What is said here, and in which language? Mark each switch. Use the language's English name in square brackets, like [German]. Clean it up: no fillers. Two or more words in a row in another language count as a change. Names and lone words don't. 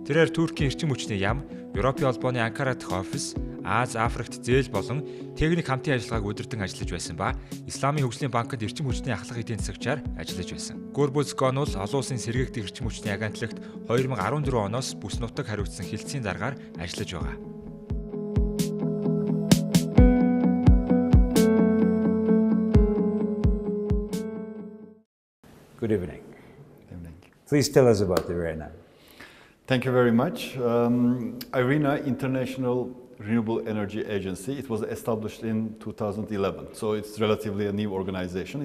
[Mongolian] Тэрээр Туркийн эрчим хүчний яам, Европын холбооны Анкара дахь офис, Аз, Африкт зээл болон техник хамтын ажиллагааг удирдан ажиллаж байсан ба Исламын хөгжлийн банкад эрчим хүчний ахлах эдийн засагчаар ажиллаж байсан. Гурбуз Гонул олон улсын сэргээгдэх эрчим хүчний агентлагт 2014 оноос бүс нутаг хариуцсан хэлтсийн даргаар ажиллаж байгаа. [English] Good evening. Please tell us about IRENA. Thank you very much. IRENA, International Renewable Energy Agency, it was established in 2011, so it's relatively a new organization.